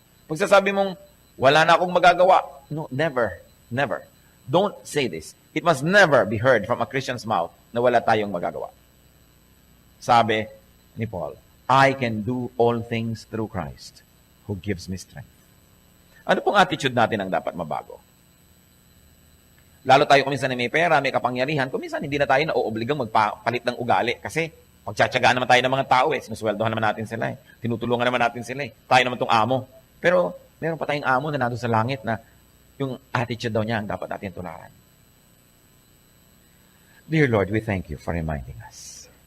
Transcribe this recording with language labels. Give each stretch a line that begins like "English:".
Filipino: Pag sasabi mong, wala na akong magagawa.
English: No, never. Never. Don't say this. It must never be heard from a Christian's mouth
Filipino: na wala tayong magagawa.
English: Sabi ni Paul, I can do all things through Christ who gives me strength.
Filipino: Ano pong attitude natin ang dapat mabago? Lalo tayo kuminsan na may pera, may kapangyarihan, kuminsan hindi na tayo nauobligang magpalit ng ugali kasi pagtsatsagaan naman tayo ng mga tao sinusweldohan naman natin sila tinutulungan naman natin sila Tayo naman tong amo. Pero meron pa tayong amo na nandun sa langit na yung attitude daw niya ang dapat natin tularan.
English: Dear Lord, we thank you for reminding us.